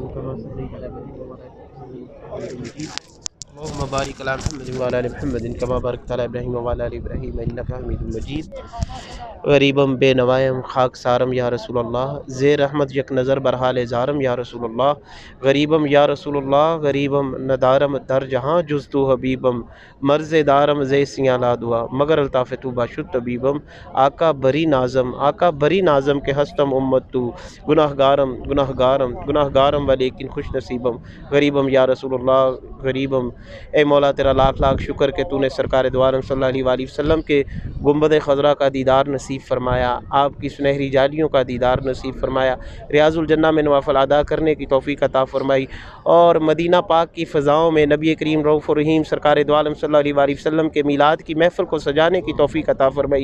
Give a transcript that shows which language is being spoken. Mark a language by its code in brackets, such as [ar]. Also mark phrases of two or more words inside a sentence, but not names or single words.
[ar] اللهم بارک علی محمد وعلی آل محمد کما بارکت علی ابراہیم وعلی آل ابراہیم انک حمید مجید۔ [fa] غریبم بے نوائم خاک سارم [ar] یا رسول اللہ، [fa] زیر رحمت یک نظر برحال زارم [ar] یا رسول اللہ۔ غریبم یا رسول اللہ، [fa] غریبم ندارم در جہاں جز تو حبیبم، مرض دارم زی سیاں لا دعا مگر الطاف تو باشد طبیبم۔ آقا بری نازم، آقا بری نازم کہ ہستم امت تو، گناہ گارم ولیکن خوش نصیبم۔ [ur] غریبم [ar] یا رسول اللہ، [ur] غریبم اے مولا تیرا لاکھ لاکھ شکر کہ تو نے سرکار دو عالم [ar] صلی اللہ علیہ وآلہ وسلم [ur] کے گنبد خضرا کا دیدار نصیب فرمایا، آپ کی سنہری جالیوں کا دیدار نصیب فرمایا، ریاض الجنہ میں نوافل ادا کرنے کی توفیق عطا فرمائی، اور مدینہ پاک کی فضاؤں میں نبی کریم [ar] رؤوف الرحیم [ur] سرکار دو عالم [ar] صلی اللہ علیہ وآلہ وسلم [ur] کے میلاد کی محفل کو سجانے کی توفیق عطا فرمائی۔